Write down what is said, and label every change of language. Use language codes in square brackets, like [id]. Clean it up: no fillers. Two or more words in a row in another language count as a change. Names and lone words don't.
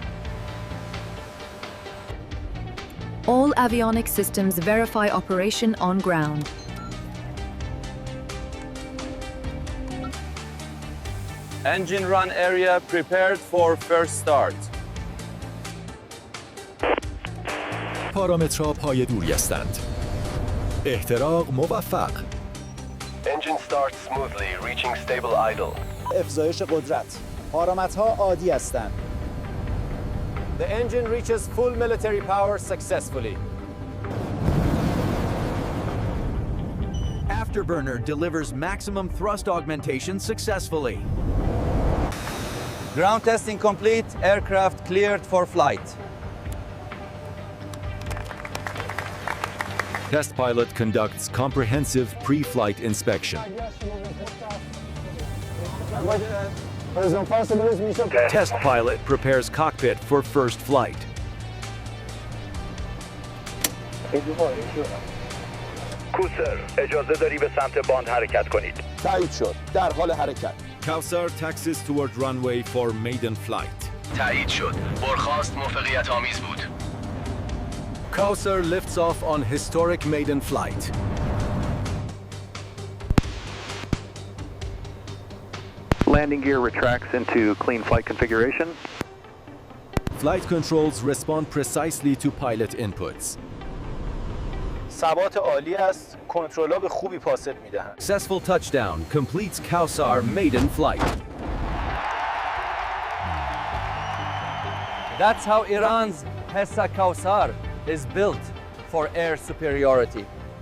[en] All avionics systems verify operation on ground. Engine run area prepared for first start. [fa] پارامترها پایه‌دوری هستند. احتراق موفق. [en] Engine starts smoothly, reaching stable idle. [fa] افزایش قدرت. پارامترها عادی هستند. [en] The engine reaches full military power successfully. Afterburner delivers maximum thrust augmentation successfully. Ground testing complete. Aircraft cleared for flight. Test pilot conducts comprehensive pre-flight inspection. Test pilot prepares cockpit for first flight. [fa] کوسر، اجازه داری به سمت باند حرکت کنید. تایید شد. در حال حرکت. [en] Kowsar taxis toward runway for maiden flight. [fa] تایید شد. برخاست موفقیت آمیز بود. [en] Kowsar lifts off on historic maiden flight. Landing gear retracts into clean flight configuration. Flight controls respond precisely to pilot inputs. [fa] ثبات عالی است. کنترل‌ها به خوبی پاسخ می‌دهند. [en] Successful touchdown completes Kowsar maiden flight. That's how Iran's HESA Kowsar is built for air superiority.